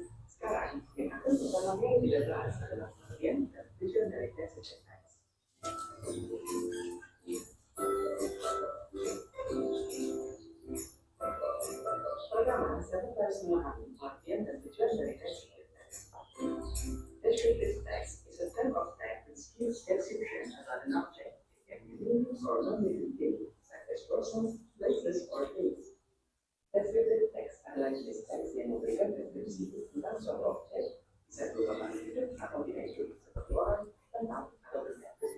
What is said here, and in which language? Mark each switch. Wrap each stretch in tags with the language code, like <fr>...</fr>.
<id>Sekarang, yang akan pertama kali kita bahas adalah pengertian dan tujuan dari descriptive text. Pertama, saya harus memahami pengertian dan tujuan dari descriptive text.</id> <en>Descriptive text is a type of text that gives description about an object. It can be living or non-living thing, such as persons, places, or things.</en> <id>Descriptive text adalah jenis teks yang memberikan deskripsi tentang suatu objek, bisa berupa makhluk hidup atau tidak hidup, seperti orang, tempat, atau benda.</id>